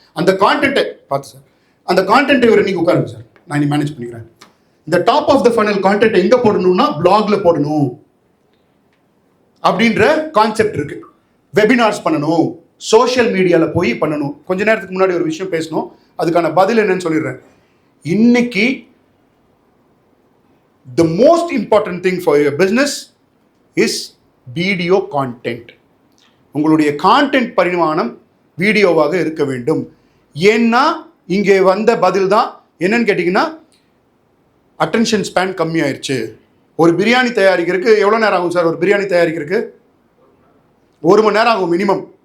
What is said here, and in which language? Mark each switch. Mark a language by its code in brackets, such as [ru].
[ta] அந்த கான்டென்ட்டை பார்த்து சார், அந்த கான்டென்ட்டை இவர் நீங்கள் உட்காருங்க சார், நான் இனி மேனேஜ் பண்ணிக்கிறேன். இந்த top of the funnel content எங்கே போடணும்னா பிளாக்ல போடணும் அப்படின்ற கான்செப்ட் இருக்கு. வெபினார்ஸ் பண்ணணும், சோஷியல் மீடியாவில் போய் பண்ணணும். கொஞ்ச நேரத்துக்கு முன்னாடி ஒரு விஷயம் பேசணும், அதுக்கான பதில் என்னன்னு சொல்லிடுறேன். இன்னைக்கு [en] the most important thing for your business is video content. [ta] உங்களுடைய கான்டென்ட் பரிமாணம் வீடியோவாக இருக்க வேண்டும். ஏன்னா இங்கே வந்த பதில் தான் என்னன்னு கேட்டிங்கன்னா, அட்டென்ஷன் ஸ்பேன் கம்மியாயிருச்சு. ஒரு பிரியாணி தயாரிக்கிறதுக்கு எவ்வளோ நேரம் ஆகும் சார்? ஒரு பிரியாணி தயாரிக்கிறதுக்கு 1 மணி நேரம் ஆகும் மினிமம்.